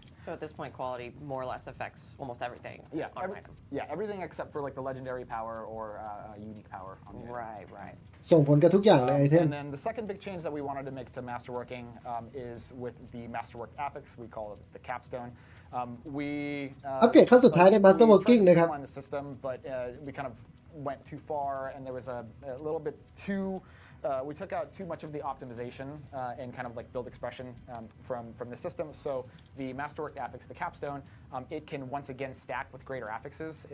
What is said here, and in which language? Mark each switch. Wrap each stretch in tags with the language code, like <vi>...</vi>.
<en>So at this point, quality more or less affects almost everything. Everything except for the legendary power or unique power. On the Right.</en> <th>ส่งผลกับทุกอย่างในไอเทม</th> <en>And then the second big change that we wanted to make to masterworking is with the masterwork affix. We call it the capstone. We</en> <th>อัปเกรดขั้นสุดท้ายใน Master Working นะครับ</th> <en>the system, but we kind of went too far, and there was a little bit too. We took out too much of the optimization and kind of build expression from the system. So the masterwork affix, the capstone, it can once again stack with greater affixes.</en>